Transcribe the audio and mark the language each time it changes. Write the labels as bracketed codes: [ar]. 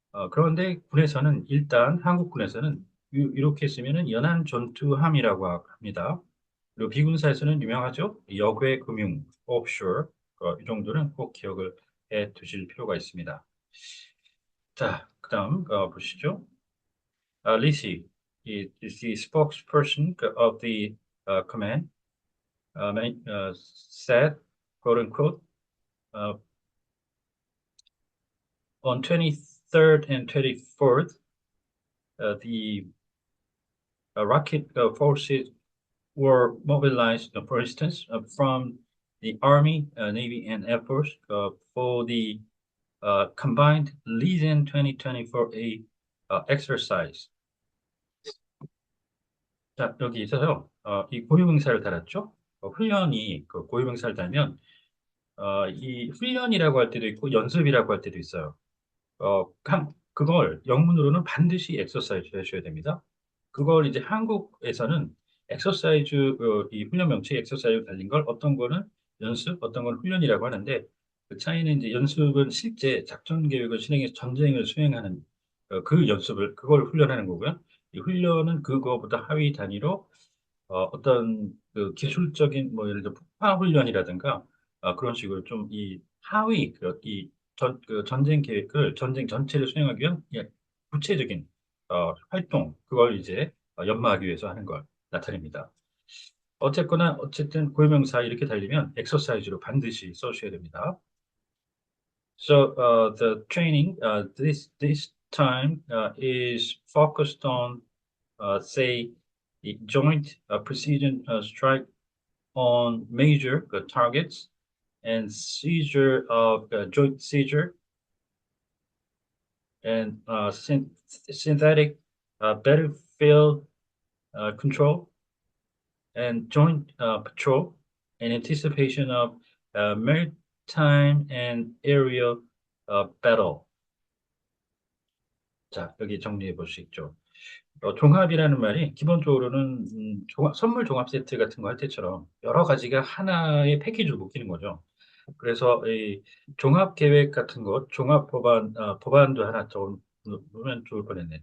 [ko] 그런데 군에서는 일단 한국군에서는 이렇게 쓰면은 연안 전투함이라고 합니다. 그리고 비군사에서는 유명하죠. 역외 금융, 오프쇼어 이 정도는 꼭 기억을 해 두실 필요가 있습니다. 자, 그다음 보시죠. 리시, [en] is the spokesperson of the command, said, quote unquote, on 23rd and 24th, the rocket forces were mobilized, for instance, from the Army, Navy, and Air Force for the combined Legion 2024A exercise. [ko] 자, 여기 있어서 이 고유명사를 달았죠. 훈련이 그 고유명사를 달면 이 훈련이라고 할 때도 있고 연습이라고 할 때도 있어요. 그걸 영문으로는 반드시 엑서사이즈 해줘야 됩니다. 그걸 이제 한국에서는 엑서사이즈, 이 훈련 명칭 엑서사이즈 달린 걸 어떤 거는 연습, 어떤 건 훈련이라고 하는데 그 차이는 이제 연습은 실제 작전 계획을 실행해서 전쟁을 수행하는 그 연습을, 그걸 훈련하는 거고요. 이 훈련은 그거보다 하위 단위로 어떤 그 기술적인 뭐 예를 들어 폭파 훈련이라든가 그런 식으로 좀 이 하위 그 전쟁 계획을 전쟁 전체를 수행하기 위한 구체적인 활동 그걸 이제 연마하기 위해서 하는 걸 나타냅니다. 어쨌든 고유명사 이렇게 달리면 엑서사이즈로 반드시 써주셔야 됩니다. [en] So the training this time is focused on say the joint precision strike on major targets and seizure of joint seizure and synthetic battlefield control and joint patrol in anticipation of maritime and aerial battle. [ko] 자, 여기 정리해 볼 수 있죠. 종합이라는 말이 기본적으로는 선물 종합 세트 같은 거 할 때처럼 여러 가지가 하나의 패키지로 묶이는 거죠. 그래서 이 종합 계획 같은 거, 종합 법안, 법안도 하나 좀 놓으면 좋을 뻔했네.